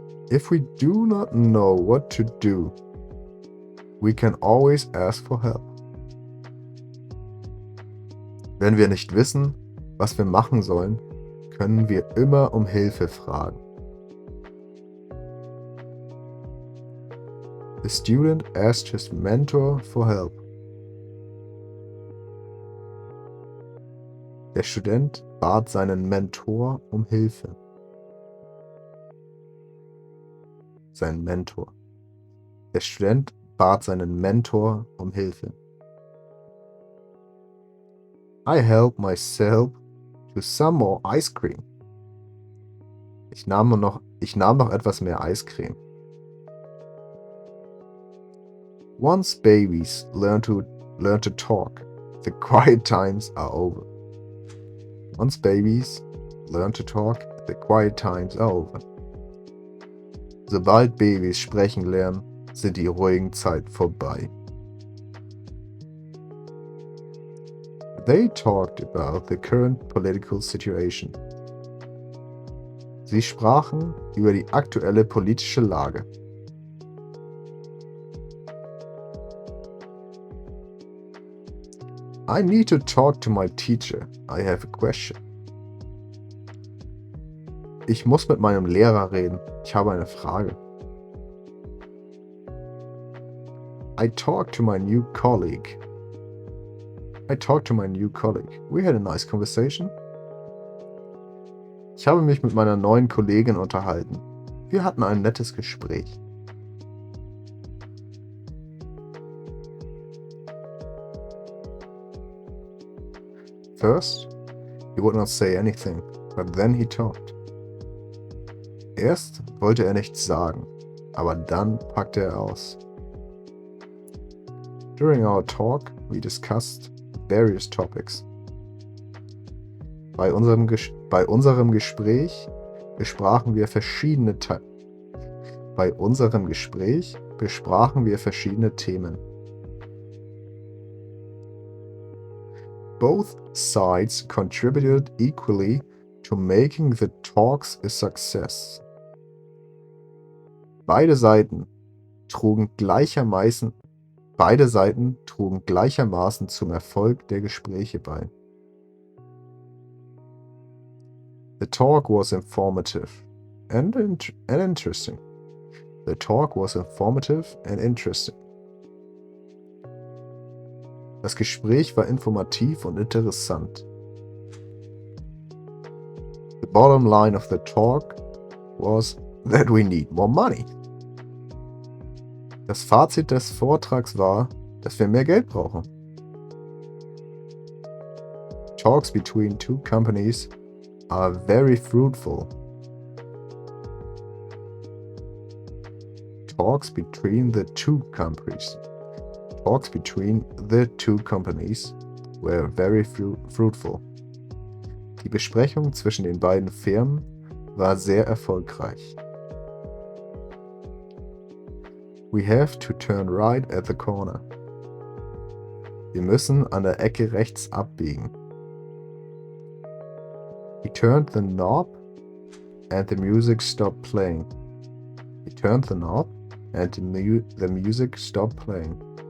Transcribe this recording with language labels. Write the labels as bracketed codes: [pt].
[en] If we do not know what to do, we can always ask for help. [de] Wenn wir nicht wissen, was wir machen sollen, können wir immer um Hilfe fragen. [en] The student asked his mentor for help. [de] Der Student bat seinen Mentor um Hilfe. Sein Mentor. Der Student bat seinen Mentor um Hilfe. [en] I helped myself to some more ice cream. [de] Ich nahm noch etwas mehr Eiscreme. [en] Once babies learn to talk, the quiet times are over. Once babies learn to talk, the quiet times are over. [de] Sobald Babys sprechen lernen, sind die ruhigen Zeiten vorbei. [en] They talked about the current political situation. [de] Sie sprachen über die aktuelle politische Lage. [en] I need to talk to my teacher. I have a question. [de] Ich muss mit meinem Lehrer reden. Ich habe eine Frage. [en] I talked to my new colleague. We had a nice conversation. [de] Ich habe mich mit meiner neuen Kollegin unterhalten. Wir hatten ein nettes Gespräch. [en] First, he would not say anything, but then he talked. [de] Erst wollte er nichts sagen, aber dann packte er aus. [en] During our talk, we discussed various topics. [de] Bei unserem Gespräch besprachen wir verschiedene Themen. [en] Both sides contributed equally to making the talks a success. [de] Beide Seiten trugen gleichermaßen zum Erfolg der Gespräche bei. [en] The talk was informative. and interesting. The talk was informative and interesting. [de] Das Gespräch war informativ und interessant. [en] The bottom line of the talk was that we need more money. [de] Das Fazit des Vortrags war, dass wir mehr Geld brauchen. [en] Talks between two companies are very fruitful. Talks between the two companies. Talks between the two companies were very fruitful. [de] Die Besprechung zwischen den beiden Firmen war sehr erfolgreich. [en] We have to turn right at the corner. [de] Wir müssen an der Ecke rechts abbiegen. [en] He turned the knob and the music stopped playing. He turned the knob and the music stopped playing.